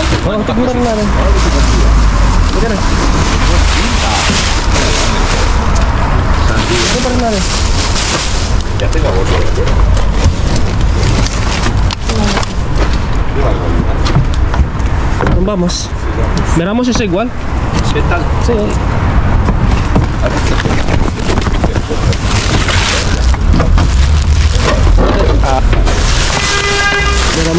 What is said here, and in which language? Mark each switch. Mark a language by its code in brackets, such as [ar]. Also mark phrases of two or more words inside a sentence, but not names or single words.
[tl] Oo, tignan na rin natin. Tignan na. Tignan pa rin natin. [es] Ya tengo bolsa. Vamos. Miramos ese igual. ¿Qué tal? Sí. Miramos.